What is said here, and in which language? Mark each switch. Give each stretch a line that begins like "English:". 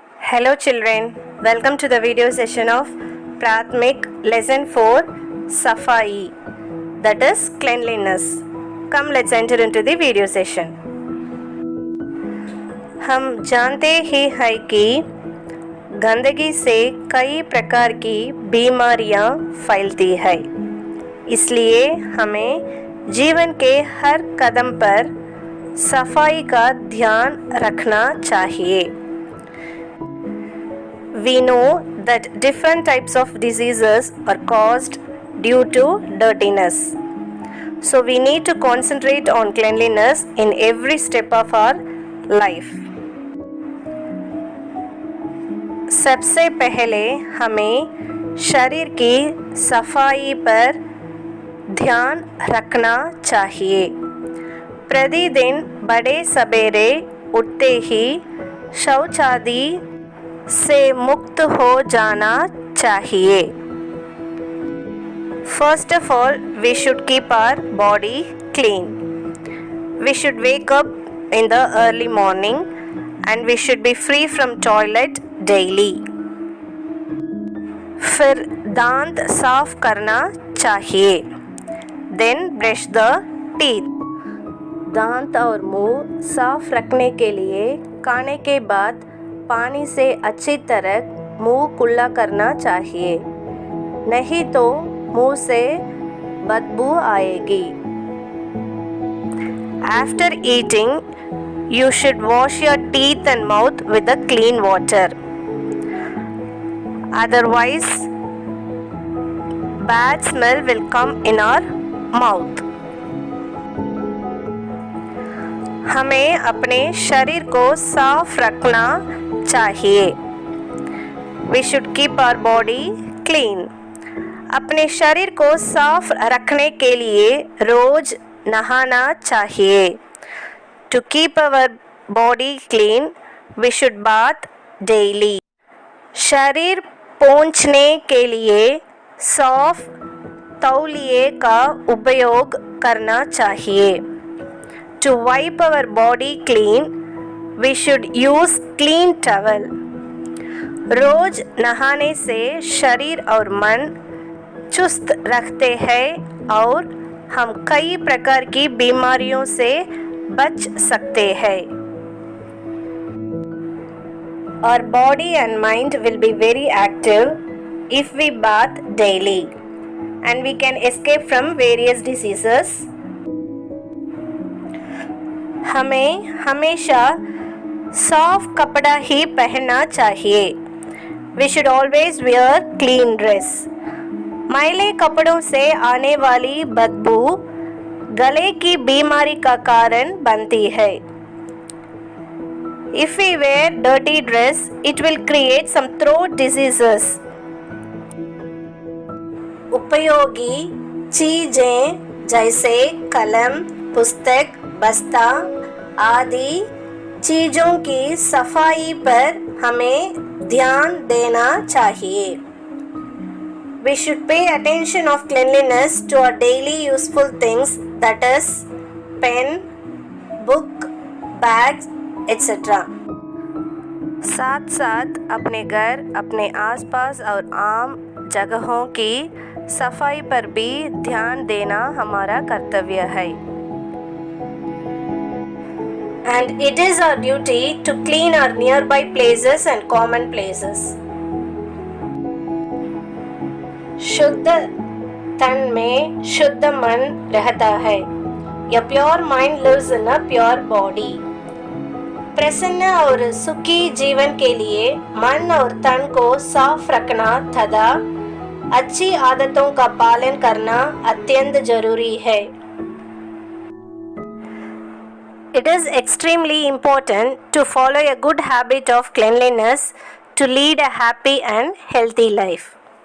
English: Hello children, welcome to the video session of Prathmik Lesson 4 Safai, that is cleanliness. Come, let's enter into the video session.
Hindi: हम जानते ही हैं कि गंदगी से कई प्रकार की बीमारियां फैलती है, इसलिए हमें जीवन के हर कदम पर सफाई का ध्यान रखना चाहिए.
English: We know that different types of diseases are caused due to dirtiness. So we need to concentrate on cleanliness in every step of our life.
Hindi: सबसे पहले हमें शरीर की सफाई पर ध्यान रखना चाहिए. प्रतिदिन बड़े सवेरे उठते ही शौचादि से मुक्त हो जाना चाहिए.
English: First of all, we should keep our body clean. We should wake up in the early morning and we should be free from toilet daily.
Hindi: फिर दांत साफ करना चाहिए.
English: Then brush the teeth.
Hindi: दांत और मुंह साफ रखने के लिए खाने के बाद पानी से अच्छी तरह मुंह कुल्ला करना चाहिए, नहीं तो मुंह से बदबू आएगी.
English: After eating, you should wash your teeth and mouth with a clean water. Otherwise, bad smell will come in our mouth.
Hindi: हमें अपने शरीर को साफ रखना चाहिए.
English: We should keep our body clean.
Hindi: अपने शरीर को साफ रखने के लिए रोज नहाना चाहिए.
English: To keep our body clean, we should bath daily.
Hindi: शरीर पोंछने के लिए सॉफ्ट तौलिए का उपयोग करना चाहिए.
English: To wipe our body clean, we should use clean towel.
Hindi: रोज नहाने से शरीर और मन चुस्त रखते हैं और हम कई प्रकार की बीमारियों से बच सकते हैं.
English: Our body and mind will be very active if we bath daily and we can escape from various diseases.
Hindi: हमें हमेशा साफ कपड़ा ही पहनना चाहिए.
English: We should always wear clean dress.
Hindi: मैले कपड़ों से आने वाली बदबू गले की बीमारी का कारण बनती है.
English: If we wear dirty dress, it will create some throat diseases.
Hindi: उपयोगी चीजें जैसे कलम, पुस्तक, बस्ता आदि चीज़ों की सफाई पर हमें ध्यान देना चाहिए.
English: We should pay attention of cleanliness to our daily useful things, that is pen, book, bags, etc.
Hindi: साथ साथ अपने घर, अपने आसपास और आम जगहों की सफाई पर भी ध्यान देना हमारा कर्तव्य है.
English: And it is our duty to clean our nearby places and common places.
Hindi: शुद्ध तन में शुद्ध मन रहता है.
English: A pure mind lives in a pure body.
Hindi: प्रसन्न और सुखी जीवन के लिए मन और तन को साफ रखना तथा अच्छी आदतों का पालन करना अत्यंत जरूरी है.
English: It is extremely important to follow a good habit of cleanliness to lead a happy and healthy life.